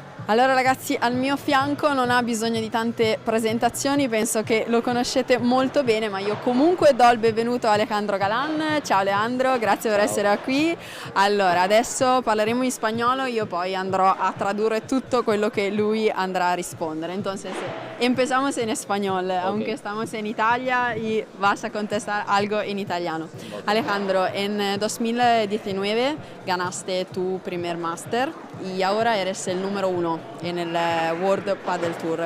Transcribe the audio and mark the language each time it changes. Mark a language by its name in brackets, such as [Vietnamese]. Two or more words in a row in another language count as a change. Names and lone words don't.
[Italian] Allora ragazzi, al mio fianco non ha bisogno di tante presentazioni, penso che lo conoscete molto bene, ma io comunque do il benvenuto a Alejandro Galán. Ciao Alejandro, grazie per essere qui. Allora, adesso parleremo in spagnolo, io poi andrò a tradurre tutto quello che lui andrá a rispondere. [Spanish] Entonces, empezamos en español, okay. Aunque estamos en Italia y vas a contestar algo en italiano. Okay. Alejandro, en 2019 ganaste tu primer máster y ahora eres el número 1 en el World Padel Tour.